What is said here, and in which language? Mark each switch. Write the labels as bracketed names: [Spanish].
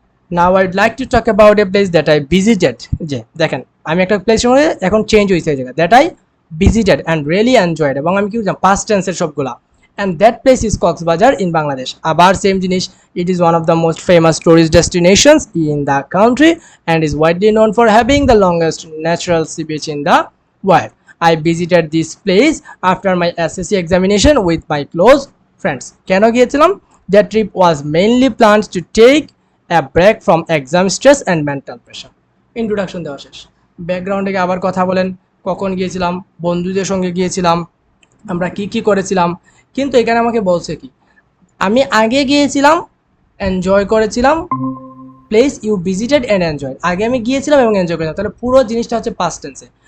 [English] Now I'd like to talk about a place that I visited. [Bangla] যে দেখেন আমি একটা প্লেসের মধ্যে এখন চেঞ্জ হয়েছে এই জায়গা, [English] that I visited and really enjoyed, [Bangla] এবং আমি কি বুঝলাম পাস্ট টেন্সের সবগুলা। [English] And that place is Cox's Bazar in Bangladesh. [Bangla] আবার সেম জিনিস, [English] It is one of the most famous tourist destinations in the country and is widely known for having the longest natural sea beach in the world. I visited this place after my SSC examination with my close friends. [Bangla] কেন গিয়েছিলাম? [English] That trip was mainly planned to take a break from exam stress and mental pressure. [Bangla] Introduction দেওয়া শেষ। ব্যাকগ্রাউন্ডে আবার কথা বলেন, কখন গিয়েছিলাম, বন্ধুদের সঙ্গে গিয়েছিলাম, আমরা কি কি করেছিলাম। কিন্তু এখানে আমাকে বলছে কি, আমি আগে গিয়েছিলাম, এনজয় করেছিলাম, [English] place you visited and enjoy, [Bangla] আগে আমি গিয়েছিলাম এবং এনজয় করেছিলাম, তাহলে পুরো জিনিসটা হচ্ছে পাস্ট টেন্সে।